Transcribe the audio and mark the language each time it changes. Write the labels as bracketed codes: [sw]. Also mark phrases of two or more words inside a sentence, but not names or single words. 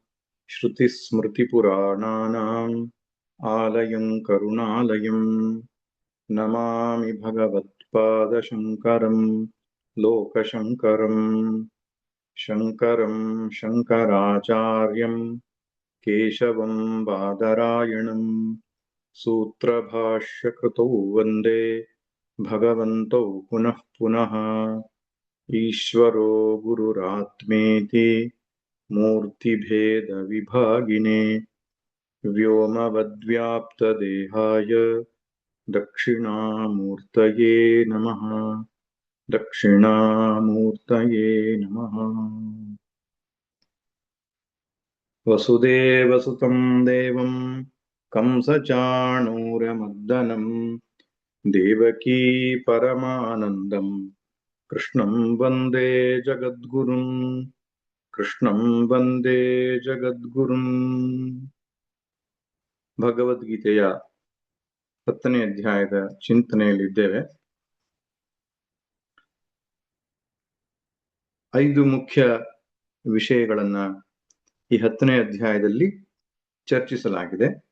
[sa] ಶ್ರುತಿಸ್ಮೃತಿಪುರಾಣಾನಾಂ ಆಲಯಂ ಕರುಣಾಲಯಂ ನಮಾಮಿ ಭಗವತ್ಪಾದಶಂಕರಂ ಲೋಕಶಂಕರಂ ಶಂಕರಂ ಶಂಕರಾಚಾರ್ಯಂ ಕೇಶವಂ ಬಾದರಾಯಣಂ ಸೂತ್ರಭಾಷ್ಯಕೃತೌ ವಂದೇ ಭಗವಂತೌ ಪುನಃ ಪುನಃ. ಈಶ್ವರೋ ಗುರುರಾತ್ಮೇತಿ ಮೂರ್ತಿಭೇದ ವಿಭಾಗಿನೇ ವ್ಯೋಮವದ್ವ್ಯಾಪ್ತದೇಹಾಯ ದಕ್ಷಿಣಾಮೂರ್ತಯೇ ನಮಃ. ದಕ್ಷಿಣಾಮೂರ್ತಯೇ ನಮಃ. ವಸುದೇವಸುತಂ ದೇವಂ ಕಂಸಚಾಣೂರಮರ್ದನಂ ದೇವಕೀ ಪರಮಾನಂದಂ ಕೃಷ್ಣಂ ವಂದೇ ಜಗದ್ಗುರುಂ. ಕೃಷ್ಣಂ ವಂದೇ ಜಗದ್ಗುರುಂ. [kn] ಭಗವದ್ಗೀತೆಯ 10ನೇ ಅಧ್ಯಾಯದ ಚಿಂತನೆಯಲ್ಲಿದ್ದೇವೆ. 5 ಮುಖ್ಯ ವಿಷಯಗಳನ್ನ ಈ 10ನೇ ಅಧ್ಯಾಯದಲ್ಲಿ ಚರ್ಚಿಸಲಾಗಿದೆ.